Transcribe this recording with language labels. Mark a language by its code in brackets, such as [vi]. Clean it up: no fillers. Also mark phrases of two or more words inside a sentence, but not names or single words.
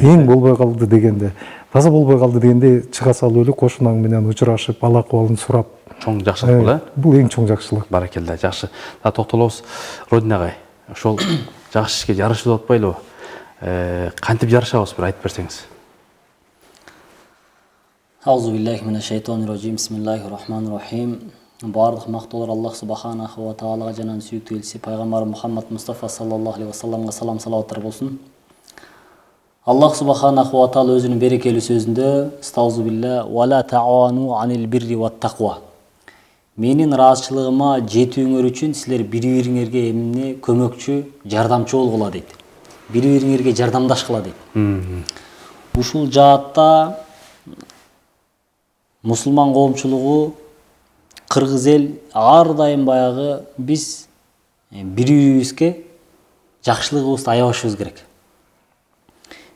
[ky] дегенде. Таза болбой калды дегенде чыга салып эле кошунаң менен учурашып, ал акыбалын сурап. Чоң жакшылык бул, Бул эң чоң жакшылык. Баракелде, жакшы. Да токтолобуз. Родина агай, ошол жакшы ишке жарышуу деп атпайлыбы? Кантип жарышабыз, бир айтып берсеңиз. [ar] أعوذ بالله من الشيطان الرجيم. بسم الله الرحمن الرحيم. [ky] Бардык мактоолор Аллах [ar] سبحانه وتعالى [ky] жана сүйүктүү элчиси пайгамбар Мухаммад Мустафа [ar] صلى الله عليه وسلم [ky] салам салаваттар болсун. Аллах [ar] سبحانه وتعالى [ky] өзүнүн берекелүү сөзүндө [ar] "أعوذ بالله ولا تعاونوا عن البر والتقوى". [ky] Менин ыраазычылыгыма жетүүңөр үчүн силер бири-бириңерге эмне көмөкчү, жардамчы болгула дейт. Бири-бириңерге жардамдашкыла дейт. Ушул жаатта мусулман коомчулугу, кыргыз эл ар дайым баягы биз бири-бирибизге жакшылыгыбызды аябашыбыз керек.